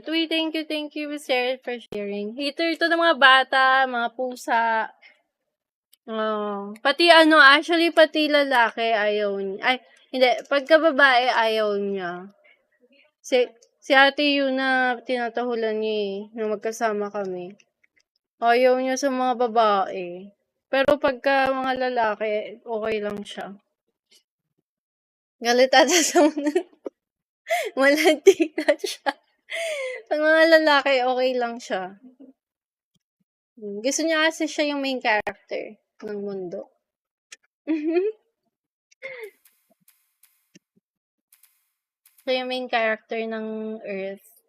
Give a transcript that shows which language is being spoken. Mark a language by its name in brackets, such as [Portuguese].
[English] Uy, thank you, Sarah, for sharing. [Filipino] Hater ito ng mga bata, mga pusa. Pati actually, pati lalaki ayaw niya. Ay, hindi, pagka babae ayaw niya. Si ate yun na tinatahulan niya na magkasama kami. Ayaw niya sa mga babae. Pero pagka mga lalaki, okay lang siya. Galit ata sa malantika siya. Pag mga lalaki, okay lang siya. Gusto niya kasi siya yung main character ng mundo. Siya yung main character ng Earth.